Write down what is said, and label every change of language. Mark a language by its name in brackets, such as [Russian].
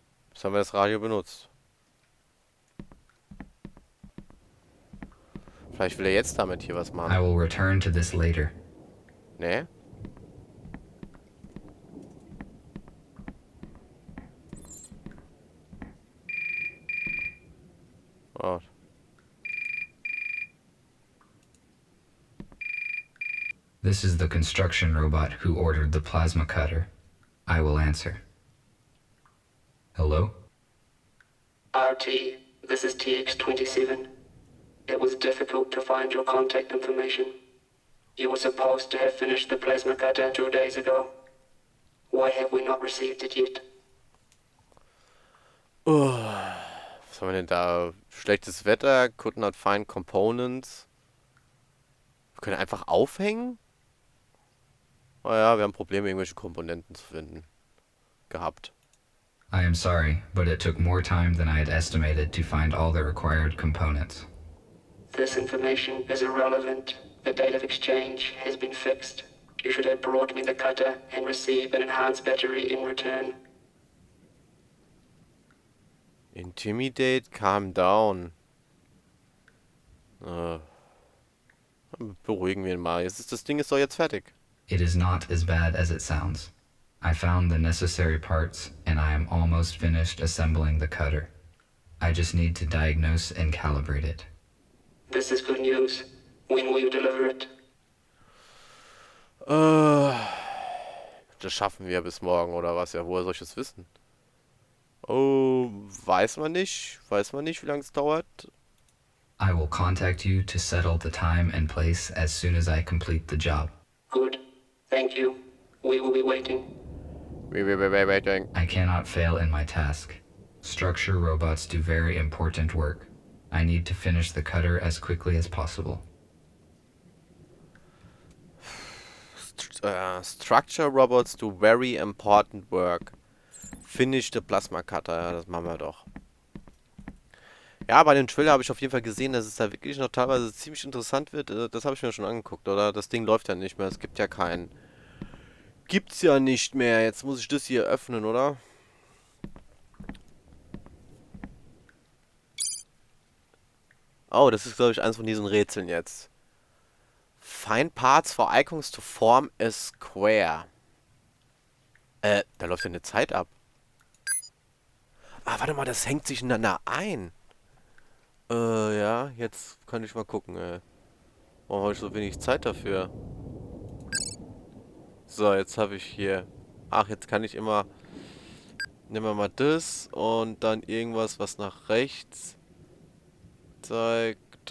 [German] Jetzt haben wir das Radio benutzt. Vielleicht will er jetzt damit hier was [English] I [German] machen. [English] will return to this later. [German] Nee? Oh. [English] This is the construction robot who ordered the plasma cutter. I will answer. Hello? RT, this is TX-27. It was difficult to find your contact information. You were supposed to have finished the plasma cutter 2 days ago. Why have we not received it yet? [German] Was haben wir denn da? Schlechtes Wetter, [English] could not find components. [German] Wir können einfach aufhängen? Oh ja, wir haben Probleme, irgendwelche Komponenten zu finden. Gehabt. [English] I am sorry, but it took more time than I had estimated to find all the required components. This information is irrelevant. The date of exchange has been fixed. You should have brought me the cutter and receive an enhanced battery in return. Intimidate, calm down. [German] Beruhigen wir ihn mal. Das Ding ist doch jetzt fertig. [English] It is not as bad as it sounds. I found the necessary parts, and I am almost finished assembling the cutter. I just need to diagnose and calibrate it. This is good news. When will you deliver it? [German] Das schaffen wir bis morgen, oder was? Ja, woher soll ich das wissen? Oh, weiß man nicht. Weiß man nicht, wie lange es dauert. [English] I will contact you to settle the time and place as soon as I complete the job. Good. Thank you. We will be waiting. I cannot fail in my task. Structure robots do very important work. I need to finish the cutter as quickly as possible. Structure robots do very important work. Finish the Plasma Cutter. [German] Ja, das machen wir doch. Ja, bei dem Trailer habe ich auf jeden Fall gesehen, dass es da wirklich noch teilweise ziemlich interessant wird. Das habe ich mir schon angeguckt, oder? Das Ding läuft ja nicht mehr. Es gibt ja keinen. Gibt's ja nicht mehr. Jetzt muss ich das hier öffnen, oder? Oh, das ist, glaube ich, eins von diesen Rätseln jetzt. [English] Find parts for icons to form a square. [German] Da läuft ja eine Zeit ab. Ah, warte mal, das hängt sich ineinander ein. Ja, jetzt kann ich mal gucken, warum habe ich so wenig Zeit dafür? So, jetzt habe ich hier... Ach, jetzt kann ich immer... Nehmen wir mal das und dann irgendwas, was nach rechts zeigt.